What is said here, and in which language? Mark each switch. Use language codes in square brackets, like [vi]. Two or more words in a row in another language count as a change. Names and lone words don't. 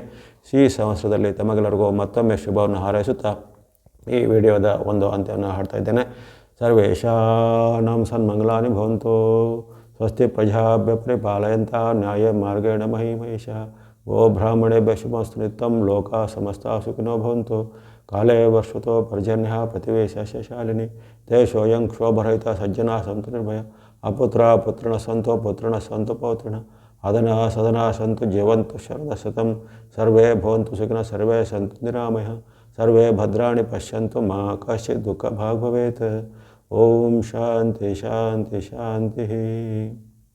[kn] ಈ ಸಂವತ್ಸರದಲ್ಲಿ ತಮಗೆಲ್ಲರಿಗೂ ಮತ್ತೊಮ್ಮೆ ಶುಭವನ್ನು ಹಾರೈಸುತ್ತಾ ಈ ವಿಡಿಯೋದ ಒಂದು ಅಂತ್ಯವನ್ನು ಹಾಡ್ತಾ ಇದ್ದೇನೆ. [sa] ಸರ್ವೇಷಾಂ ಸನ್ಮಂಗಲಾನಿ ಭವಂತು. ಸ್ವಸ್ತಿ ಪ್ರಜಾಭ್ಯ ಪರಿಪಾಲಯಂತಾಂ ನ್ಯಾಯೇನ ಮಾರ್ಗೇಣ ಮಹೀ ಮಹಿಷಾಃ. ಗೋ ಬ್ರಾಹ್ಮಣೇಭ್ಯಃ ಶುಭಮಸ್ತು ನಿತ್ಯಂ. ಲೋಕಾಃ ಸಮಸ್ತಾಃ ಸುಖಿನೋ ಭವಂತು. ಕಾಲೇ ವರ್ಷತೋ ಪರ್ಜನ್ಯಃ ಪೃಥಿವೀ ಸಸ್ಯಶಾಲಿನಿ. ತೇಷೋऽಯಂ ಕ್ಷೋಭರಹಿತಃ ಸಜ್ಜನಾಃ ಸಂತು ನಿರ್ಭಯಃ. ಅಪುತ್ರಾಃ ಪುತ್ರಿಣಃ ಸಂತು ಪುತ್ರಿಣಃ ಸಂತು ಪೌತ್ರಿಣಃ. ಅದನಃ ಸದನಃ ಸಂತು ಜೀವಂತು ಶರದಃ ಶತಂ. ಸರ್ವೇ ಭವಂತು ಸುಖಿನಃ ಸರ್ವೇ ಸಂತು ನಿರಾಮಯಃ. ಸರ್ವೇ ಭದ್ರಾಣಿ ಪಶ್ಯಂತು ಮಾ ಕಶ್ಚಿತ್ ದುಃಖ ಭಾಗ್ ಭವೇತ್. ಓಂ ಶಾಂತಿ ಶಾಂತಿ ಶಾಂತಿ.